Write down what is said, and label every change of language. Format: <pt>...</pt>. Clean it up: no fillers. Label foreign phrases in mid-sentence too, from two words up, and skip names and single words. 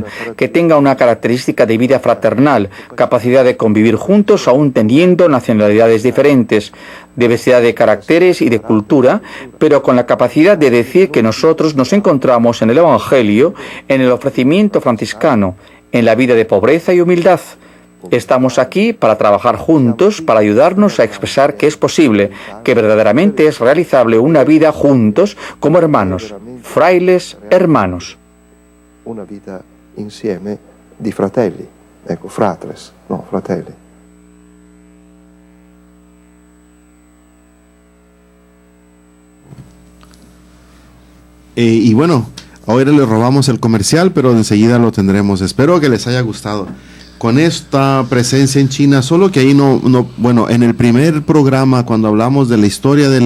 <es>que tenga una característica de vida fraternal, capacidad de convivir juntos aún teniendo nacionalidades diferentes, diversidad de caracteres y de cultura, pero con la capacidad de decir que nosotros nos encontramos en el Evangelio, en el ofrecimiento franciscano, en la vida de pobreza y humildad. Estamos aquí para trabajar juntos, para ayudarnos a expresar que es posible, que verdaderamente es realizable una vida juntos como hermanos, frailes hermanos. Una vida</es> <it>insieme di fratelli, ecco, fratres, no, fratelli.</it> <es>Y bueno, ahora le robamos el comercial, pero enseguida lo tendremos. Espero que les haya gustado. Con esta presencia en China, solo que ahí bueno, en el primer programa, cuando hablamos de la historia de</es>